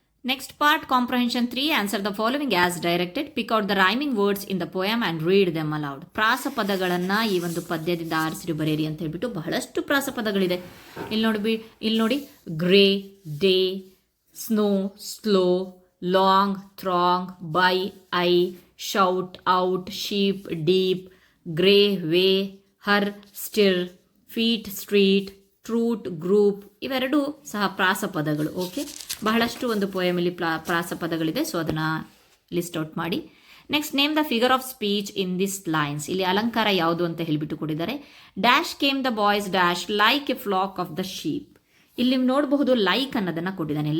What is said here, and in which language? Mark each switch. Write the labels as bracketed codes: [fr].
[en] Next part, comprehension 3. Answer the following as directed. Pick out the rhyming words in the poem and read them aloud. [kn] ಪ್ರಾಸಪದಗಳನ್ನು ಈ ಒಂದು ಪದ್ಯದಿಂದ ಆರಿಸಿ ಬರೆಯಿರಿ ಅಂತ ಹೇಳ್ಬಿಟ್ಟು ಬಹಳಷ್ಟು ಪ್ರಾಸಪದಗಳಿದೆ. ಇಲ್ಲಿ ನೋಡಿ, [en] grey, day, snow, slow, long, throng, by, I, shout, out, sheep, deep, grey, way, her, stir, feet, street, [kn] truth, group ಇವೆರಡೂ ಸಹ ಪ್ರಾಸಪದಗಳು. ಓಕೆ, ಬಹಳಷ್ಟು ಒಂದು ಪೋಯಮಲ್ಲಿ ಪ್ರಾಸಪದಗಳಿದೆ, ಸೊ ಅದನ್ನು ಲಿಸ್ಟ್ ಔಟ್ ಮಾಡಿ. [en] Next, name the figure of speech in this lines. [kn] ಇಲ್ಲಿ ಅಲಂಕಾರ ಯಾವುದು ಅಂತ ಹೇಳಿಬಿಟ್ಟು ಕೊಟ್ಟಿದ್ದಾರೆ. [en] Dash came the boys dash like a flock of the sheep. [kn] ಇಲ್ಲಿ ನೋಡಬಹುದು ಲೈಕ್ ಅನ್ನೋದನ್ನು ಕೊಟ್ಟಿದ್ದಾನೆ.